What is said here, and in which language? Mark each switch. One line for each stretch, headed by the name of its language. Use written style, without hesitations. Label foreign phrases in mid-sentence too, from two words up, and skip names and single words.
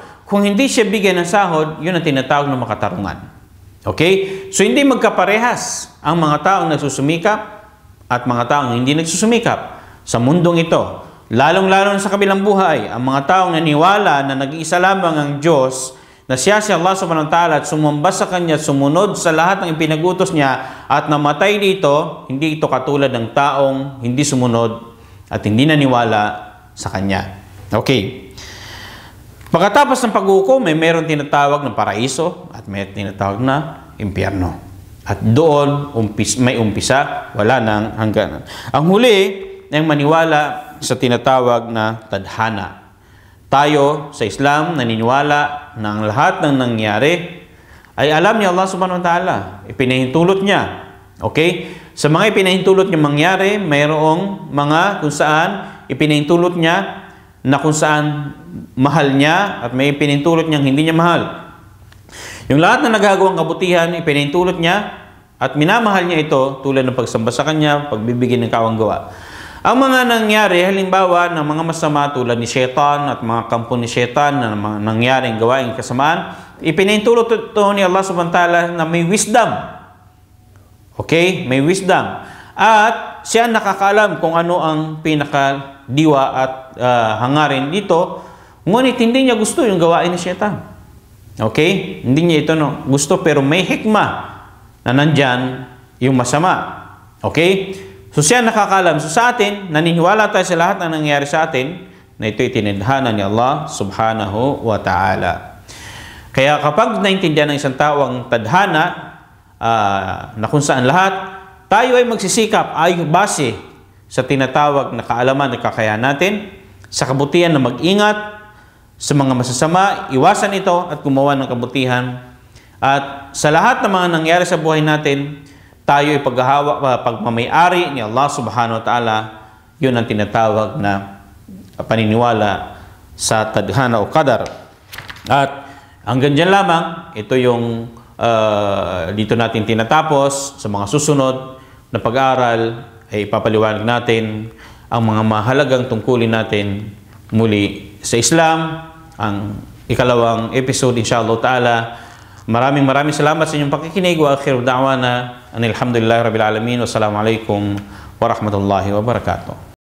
Filipino: Kung hindi siya bigyan ng sahod, yun ang tinatawag na makatarungan. Okay? So, hindi magkaparehas ang mga taong nagsusumikap at mga taong hindi nagsusumikap sa mundong ito. Lalong-lalo sa kabilang buhay, ang mga taong naniwala na nag-iisa lamang ang Diyos, na siya si Allah
Arabic: سبحانه وتعالى
Filipino: at sumamba sa Kanya, sumunod sa lahat ng ipinagutos niya at namatay dito, hindi ito katulad ng taong hindi sumunod at hindi naniwala sa Kanya. Okay. Pagkatapos ng paghukom, mayroon tinatawag na paraiso at may tinatawag na impyerno. At doon, may umpisa, wala nang hangganan. Ang huli ay maniwala sa tinatawag na tadhana. Tayo sa Islam naniniwala na ang lahat ng nangyari ay alam ni Allah
Arabic: سبحانه وتعالى.
Filipino: Ipinahintulot niya. Okay? Sa mga ipinahintulot niya mangyari, mayroong mga kung saan ipinahintulot niya na kung saan mahal niya at may ipinahintulot niyang hindi niya mahal. Yung lahat na nagagawang kabutihan, ipinahintulot niya at minamahal niya ito tulad ng pagsamba sa Kanya, pagbibigay ng kawang gawa. Ang mga nangyari, halimbawa ng mga masama tulad ni Shaitan at mga kampo ni Shaitan na mga nangyaring gawaing kasamaan, ipinahintulot ito ni Allah
Arabic: سبحانه وتعالى
Filipino: na may wisdom. Okay? May wisdom. At siya nakakaalam kung ano ang pinakadiwa at hangarin dito, ngunit hindi niya gusto yung gawain ni Shaitan. Okay? Hindi niya ito gusto, pero may hikma na nandyan yung masama. Okay? So siya nakakaalam. So sa atin, naniniwala tayo sa lahat na nangyari sa atin na ito'y tinadhana ni Allah
Arabic: سبحانه وتعالى.
Filipino: Kaya kapag naintindihan ng isang tao ang tadhana na kung saan lahat, tayo ay magsisikap ay base sa tinatawag na kaalaman at kakayahan natin, sa kabutihan na mag-ingat, sa mga masasama, iwasan ito at gumawa ng kabutihan. At sa lahat ng mga nangyari sa buhay natin, tayo ay pagmamayari ni Allah
Arabic: سبحانه وتعالى,
Filipino: yun ang tinatawag na paniniwala sa tadhana o qadar. At hanggang dyan lamang, ito yung dito natin tinatapos. Sa mga susunod na pag-aaral ay ipapaliwanag natin ang mga mahalagang tungkulin natin muli sa Islam, ang ikalawang episode
Arabic: إن شاء الله تعالى.
Filipino: Maraming salamat sa inyong pakikinig.
Arabic: وآخر دعوانا أن الحمد لله رب العالمين. والسلام عليكم ورحمة الله وبركاته.